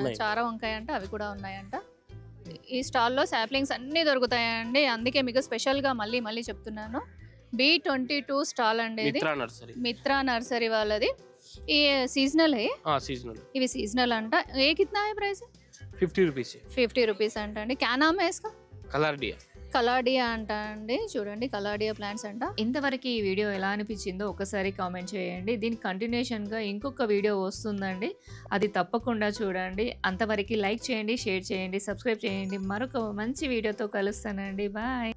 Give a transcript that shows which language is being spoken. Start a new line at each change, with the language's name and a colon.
Telugu: చార వంకాయ అంటే అవి కూడా ఉన్నాయంట ఈ స్టాల్లో సాప్లింగ్స్ అన్నీ దొరుకుతాయండి అందుకే మీకు స్పెషల్గా మళ్ళీ చెప్తున్నాను B22 స్టాల్ అండి ఇది మిత్రా నర్సరీ వాళ్ళది ఈ సీజనల్ सीजनल ఇవి సీజనల్ అంట
Hindi: ఏ కిतना है प्राइस
Telugu: 50 రూపీస్ 50 రూపీస్ అంట అండి
Hindi: क्या नाम है इसका
Telugu: కలార్డియా అంట అండి చూడండి కలార్డియా ప్లాంట్స్ అంట ఇంతవరకు ఈ వీడియో ఎలా అనిపించిందో ఒకసారి కామెంట్ చేయండి దీని కంటిన్యూషన్గా ఇంకొక వీడియో వస్తుందండి అది తప్పకుండా చూడండి అంతవరకు లైక్ చేయండి షేర్ చేయండి సబ్స్క్రైబ్ చేయండి మరొక మంచి వీడియోతో కలుస్తానండి బాయ్